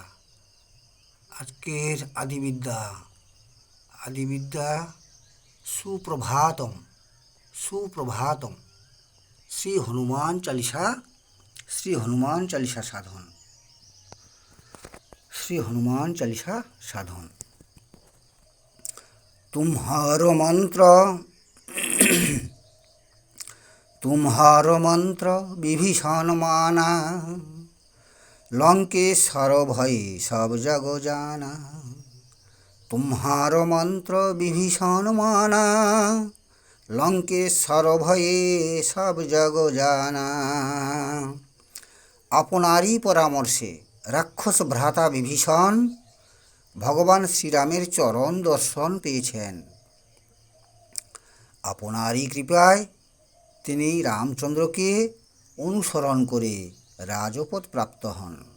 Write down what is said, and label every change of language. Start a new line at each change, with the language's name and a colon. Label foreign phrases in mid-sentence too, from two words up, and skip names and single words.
Bangla: আজকের আদিবিদ্যা, আদিবিদ্যা সুপ্রভাতম, সুপ্রভাতম। শ্রী হনুমান চালিসা, শ্রী হনুমান চালিসা সাধন, শ্রী হনুমান চালিসা সাধন।
Awadhi: तुम्हारो मंत्र, तुम्हारो मंत्र विभीषण माना, लंकेश्वर भय सब जग जाना। तुम्हारो मंत्र विभीषण माना, लंकेश्वर भय सब जग जाना।
Bangla: আপনারই পরামর্শে রাক্ষস ভ্রাতা বিভীষণ ভগবান শ্রীরামের চরণ দর্শন পেয়েছেন। আপনারই কৃপায় তিনি রামচন্দ্রকে অনুসরণ করে রাজপদ প্রাপ্ত হন।